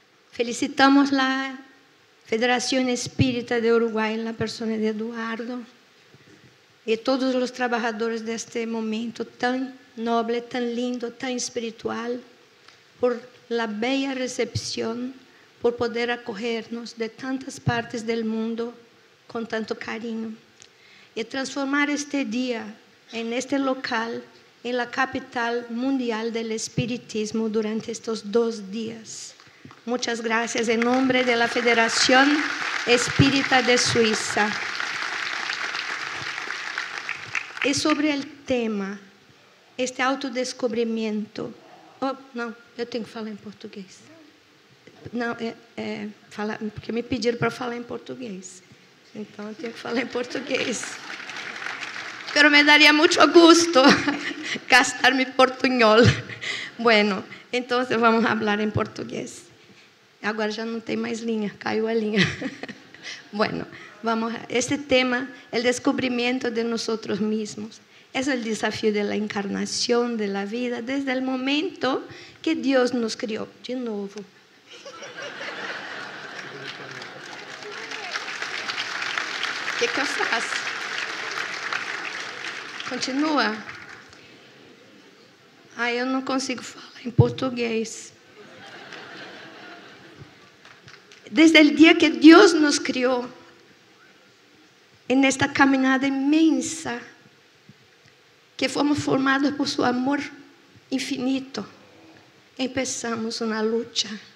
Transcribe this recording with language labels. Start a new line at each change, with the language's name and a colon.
Spanish: Felicitamos la Federación Espírita de Uruguay en la persona de Eduardo y todos los trabajadores de este momento tan noble, tan lindo, tan espiritual, por la bella recepción, por poder acogernos de tantas partes del mundo con tanto cariño y transformar este día en este local en la capital mundial del espiritismo durante estos 2 días. Muchas gracias en nombre de la Federación Espírita de Suiza. Y sobre el tema, este autodescobrimiento.
Portuguese: Oh, não, eu tenho que falar em português. Não, porque me pediram para falar em português. Então, eu tenho que falar em português.
Spanish: Pero me daría mucho gusto gastar mi portuñol. Bueno, entonces vamos a hablar en portugués.
Portuguese: Agora já não tem mais linha, caiu a linha.
Spanish: Bueno, vamos a este tema, el descubrimiento de nosotros mismos. Es el desafío de la encarnación, de la vida, desde el momento que Dios nos crió.
Portuguese: De novo. O que eu faço? Continua. Eu não consigo falar em português.
Spanish: Desde el día que Dios nos crió, en esta caminada inmensa, que fomos formados por su amor infinito, empezamos una lucha.